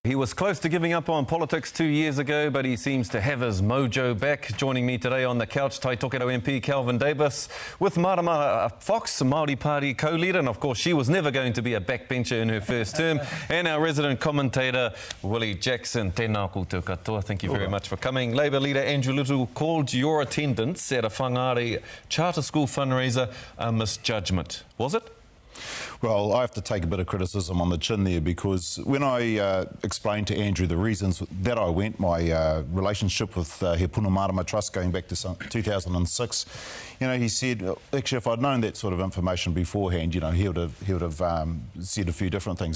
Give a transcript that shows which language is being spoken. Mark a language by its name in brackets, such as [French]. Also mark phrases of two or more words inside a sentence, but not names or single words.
[English] He was close to giving up on politics 2 years ago, but he seems to have his mojo back. Joining me today on the couch, Tokerau MP Kelvin with Marama Fox, Māori Party co-leader, and of course she was never going to be a backbencher in her first term, and our resident commentator, Willie Jackson. [Māori] Tēnā koutou katoa. [English] Thank you very much for coming. Labour leader Andrew Little called your attendance at a Whangārei charter school fundraiser a misjudgment. Was it? Well, I have to take a bit of criticism on the chin there, because when I explained to Andrew the reasons that I went, my relationship with He Puna Marama Trust going back to 2006, he said, actually, if I'd known that sort of information beforehand, he would have said a few different things.